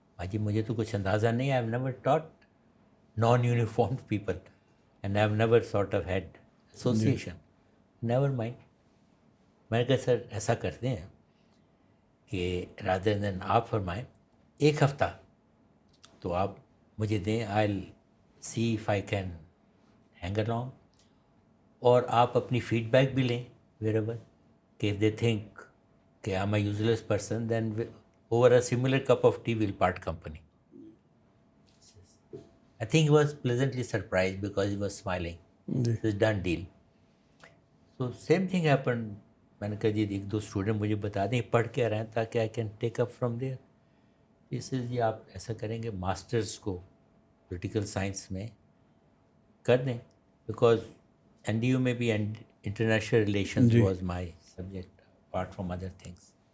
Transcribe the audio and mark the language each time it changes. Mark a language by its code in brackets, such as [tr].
[ur] جی مجھے تو کچھ اندازہ نہیں. [en] I have never taught non uniformed people and I have never sort of head association. Never mind. [ur] میں نے کہا سر ایسا کرتے ہیں کہ [en] rather than [ur] آپ فرمائیں 1 ہفتہ تو آپ مجھے دیں. [en] I see if I can hang along, [ur] اور آپ اپنی فیڈ بیک بھی لیں [en] wherever کہ if they think کہ I'm a useless person then over a similar cup of tea we'll part company. I think he was pleasantly surprised because he was smiling. It was done deal. So same thing happened. [ur] میں نے کہا جی 1-2 student مجھے بتا دیں پڑھ کے رہیں تاکہ [en] I can take up from there. [ur] اس سے جی آپ ایسا کریں گے ماسٹرس کو پولیٹیکل سائنس میں کر دیں, بیکاز NDU میں بھی [en] International relations was my subject apart from other things.